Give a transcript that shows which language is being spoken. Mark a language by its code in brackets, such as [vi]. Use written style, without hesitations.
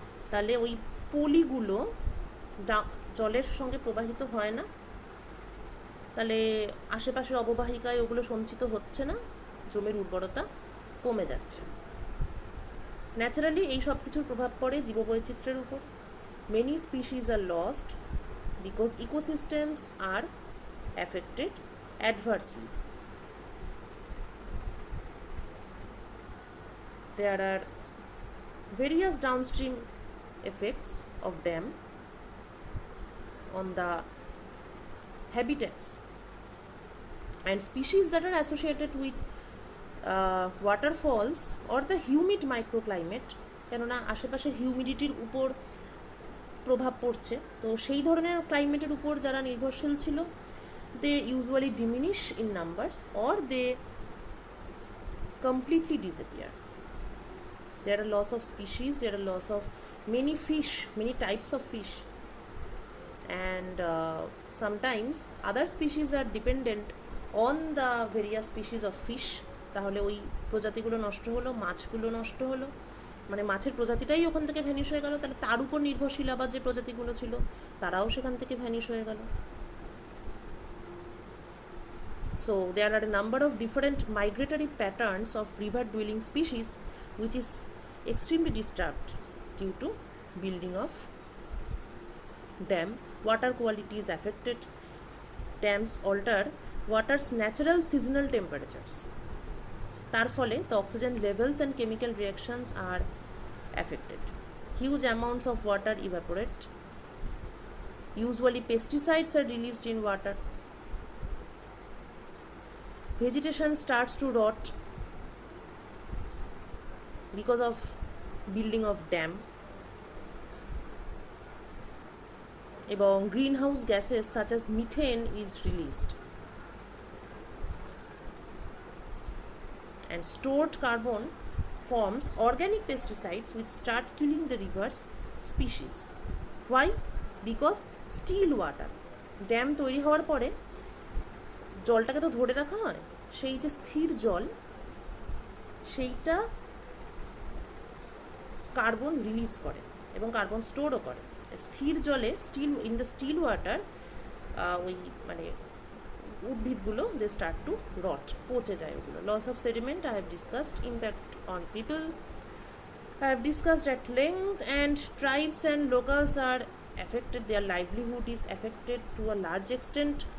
[bn] তাহলে ওই পলিগুলো জলের সঙ্গে প্রবাহিত হয় না, তাহলে আশেপাশের অববাহিকায় ওগুলো সঞ্চিত হচ্ছে না, জমির উর্বরতা কমে যাচ্ছে। ন্যাচারালি এই সব কিছুর প্রভাব পড়ে জীববৈচিত্র্যের উপর। [en] Many species are lost because ecosystems are affected adversely. there are various downstream effects of dam on the habitats and species that are associated with waterfalls or the humid microclimate, [bn] কেননা আশেপাশে হিউমিডিটির উপর প্রভাব পড়ছে, তো সেই ধরনের ক্লাইমেটের উপর যারা নির্ভরশীল ছিল, [en] they usually diminish in numbers or they completely disappear. There are loss of species, there are loss of many fish, many types of fish, and sometimes other species are dependent on the various species of fish. [bn] তাহলে ওই প্রজাতিগুলো নষ্ট হলো, মাছগুলো নষ্ট হলো, মানে মাছের প্রজাতিটাই ওখান থেকে ভ্যানিশ হয়ে গেল, তাহলে তার উপর নির্ভরশীল আবার যে প্রজাতিগুলো ছিল তারাও সেখান থেকে ভ্যানিশ হয়ে গেল। [en] So there are a number of different migratory patterns of river dwelling species which is extremely disturbed due to building of dam. Water quality is affected. Dams alter water's natural seasonal temperatures. [bn] তার ফলে [en] the oxygen levels and chemical reactions are affected. Huge amounts of water evaporate. Usually pesticides are released in water. Vegetation starts to rot because of building of dam. এবং greenhouse gases such as methane is released. And stored carbon forms organic pesticides which start killing the river's species. Why? Because still water. [bn] Dam তৈরি হওয়ার পরে জলটাকে তো ধরে রাখা হয়, সেই যে স্থির জল সেইটা কার্বন রিলিজ করে এবং কার্বন স্টোরও করে। স্থির জলে [en] in the still water [bn] ওই মানে উদ্ভিদগুলো [en] they start to rot, [bn] পচে যায় ওগুলো। [en] Loss of sediment I have discussed, impact on people I have discussed at length, and tribes and locals are affected, their livelihood is affected to a large extent.